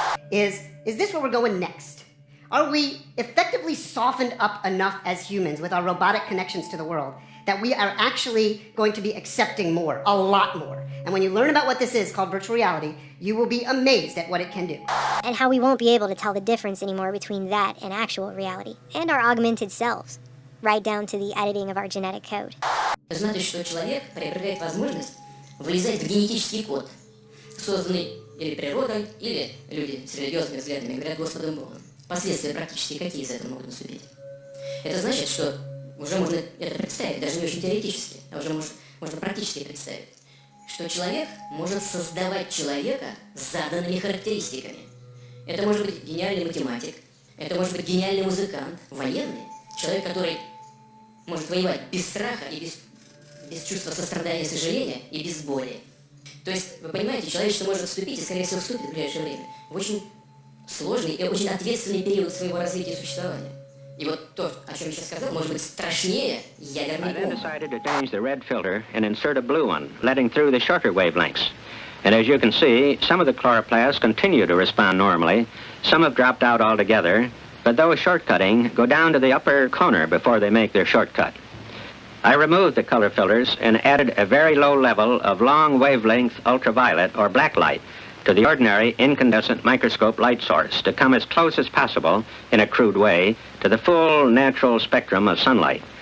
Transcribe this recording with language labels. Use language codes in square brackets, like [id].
[en] Is this where we're going next? Are we effectively softened up enough as humans with our robotic connections to the world that we are actually going to be accepting more, a lot more? And when you learn about what this is called virtual reality, you will be amazed at what it can do. And how we won't be able to tell the difference anymore between that and actual reality, and our augmented selves, right down to the editing of our genetic code. [ru] Знаете, что человек приобретает возможность влезать в генетический код, созданный или природой, или люди с религиозными взглядами говорят Господом Богом. Последствия практически какие из этого могут наступить? Это значит, что уже можно это представить, даже не очень теоретически, а уже можно практически представить, что человек может создавать человека с заданными характеристиками. Это может быть гениальный математик, это может быть гениальный музыкант, военный, человек, который может воевать без страха и без чувства сострадания и сожаления и без боли. То есть, вы понимаете, человечество может вступить, и, скорее всего, вступит в ближайшее время, в очень сложный и очень ответственный период своего развития и существования. И вот то, о чем я сейчас сказал, может быть страшнее ядерной [en] I then [ru] бомбы. [en] decided to change the red filter and insert a blue one, letting through the shorter wavelengths. And as you can see, some of the chloroplasts continue to respond normally, some have dropped out altogether, but those shortcutting go down to the upper corner before they make their shortcut. I removed the color filters and added a very low level of long wavelength ultraviolet or black light to the ordinary incandescent microscope light source to come as close as possible, in a crude way, to the full natural spectrum of sunlight.